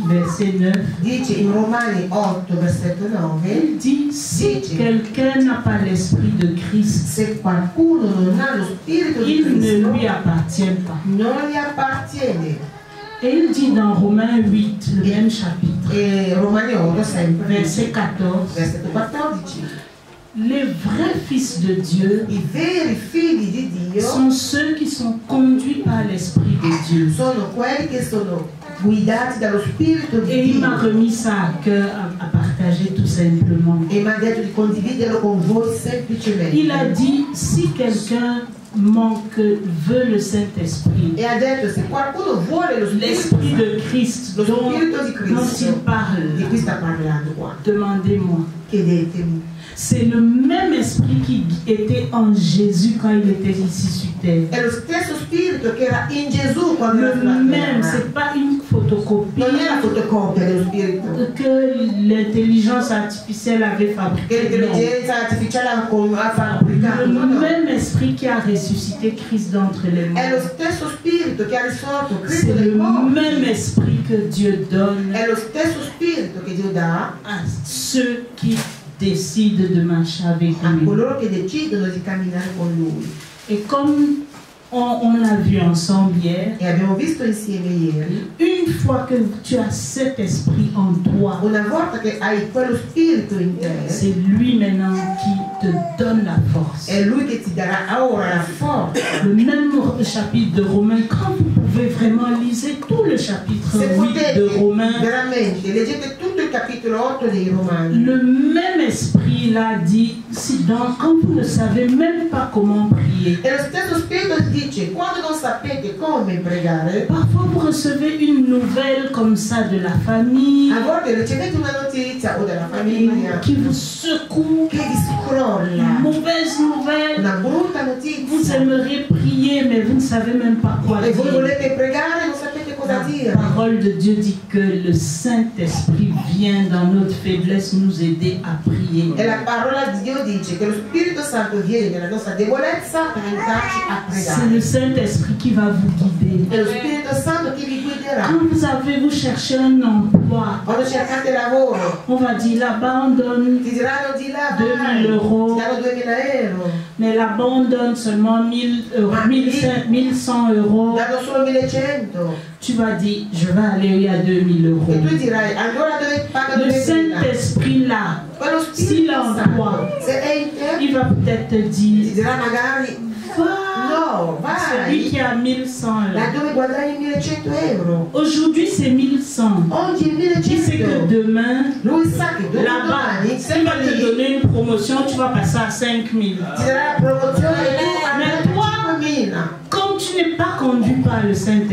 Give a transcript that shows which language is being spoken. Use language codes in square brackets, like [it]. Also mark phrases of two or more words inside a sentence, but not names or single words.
[fr] verset 9. [it] Dice in Romani 8, versetto 9. [fr] Il dit, si quelqu'un n'a pas l'esprit de Christ, [it] Se qualcuno non ha lo spirito di [fr] il ne [it] Cristo, [fr] lui appartient pas. [it] non gli appartiene. [fr] Et il dit dans Romains 8, le même chapitre, [it] E Romani 8 sempre, [fr] verset 14, [it] versetto 14. [fr] les vrais fils de Dieu [it] I veri figli di Dio [fr] sont ceux qui sont conduits par l'Esprit de Dieu. [it] sono quelli che sono guidati dallo Spirito di [fr] Et il m'a [it] Dio. [fr] remis ça à cœur à partager tout simplement. [it] E mi ha detto di condividerlo con voi semplicemente. [fr] Il a dit, si quelqu'un veut le Saint-Esprit, [it] E ha detto, se qualcuno vuole lo Spirito [fr] l'Esprit de Christ [it] lo [fr] dont [it] Spirito di [fr] il [it] Cristo, [fr] parle, [it] di cui sta parlando qua, [fr] demandez-moi. [it] chiedetemi. [fr] C'est le même esprit qui était en Jésus quand il était ici sur terre. [it] È lo stesso Spirito che era in Gesù quando era [fr] Le [it] sulla [fr] même, [it] terra. [fr] c'est pas une photocopie [it] Non è la fotocopia dello Spirito [fr] que l'intelligence artificielle avait fabriquée. [it] che l'intelligenza artificiale ha fabbricato. [fr] Le [it] No, no. [fr] même esprit qui a ressuscité Christ d'entre les [it] È lo [fr] morts. [it] stesso Spirito che ha risolto Cristo [fr] C'est [it] dai [fr] le [it] morti. [fr] même esprit que Dieu donne [it] È lo stesso Spirito che Dio dà [fr] à ceux qui décident de marcher avec [it] a [fr] lui. [it] coloro che decidono di camminare con Lui. [fr] Et comme on l'a vu ensemble hier, [it] E abbiamo visto insieme ieri, [fr] une fois que tu as cet esprit en toi, [it] una volta che hai quello Spirito in te, [fr] c'est lui maintenant qui te donne la force. [it] è Lui che ti darà ora la forza. [fr] Le même chapitre de Romains, quand vous pouvez vraiment lisez tout le chapitre [it] Se [fr] 8 de [it] potete [fr] Romains, [it] veramente, leggete tutto il capitolo 8 dei Romani. [fr] le même esprit l'a dit, si donc, quand vous ne savez même pas comment prier, [it] E lo stesso Spirito dice, quando non sapete come pregare, [fr] parfois vous recevez une nouvelle comme ça de la famille, [it] a volte ricevete una notizia o della famiglia [fr] qui vous secoue, [it] che vi scrolla, [fr] une mauvaise nouvelle. [it] una brutta [fr] Vous [it] notizia, [fr] aimeriez prier, mais vous ne savez même pas quoi [it] e voi [fr] dire. [it] volete pregare e non sapete cosa [fr] La [it] dire. [fr] parole de Dieu dit que le Saint-Esprit vient dans notre faiblesse nous aider à prier. [it] E la parola di Dio dice che lo Spirito Santo viene nella nostra debolezza per aiutarci a [fr] C'est le [it] pregare. [fr] Saint-Esprit qui va vous guider. [it] È lo Spirito Santo che vi guiderà. [fr] Quand vous cherchez un emploi, [it] Quando cercate lavoro, [fr] on va dire là-bas on donne, [it] ti diranno di là, [fr] 2000 euro. [it] ti danno 2000 euro, [fr] mais là-bas on donne seulement 1000 euros, 1100 euros. [it] danno solo 1100. [fr] Tu vas dire, je vais aller où il y a 2000 euros. [it] E tu dirai, allora dove paga [fr] Le [it] 2000? [fr] Saint-Esprit là, [it] Quello [fr] s'il [it] Spirito [fr] est en [it] Santo, [fr] toi, [it] se è in te, [fr] il va peut-être te [it] ti [fr] dire, [it] dirà magari, no, [fr] celui qui [it] vai, [fr] a 1100 [it] là [fr] euros. [it] dove guadagni 1100 euro. [fr] Aujourd'hui c'est 1100. [it] Oggi è [fr] Qui sait que [it] 1100. [fr] demain, [it] Lui sa che [fr] là-bas, [it] domani, [fr] s'il va te [it] lì, [fr] donner une promotion, tu vas passer à 5000. [it] ti darà la promozione e tu avrai [fr] Ma toi, [it] 5.000. [fr] comme tu n'es pas conduit par le [it] Ma siccome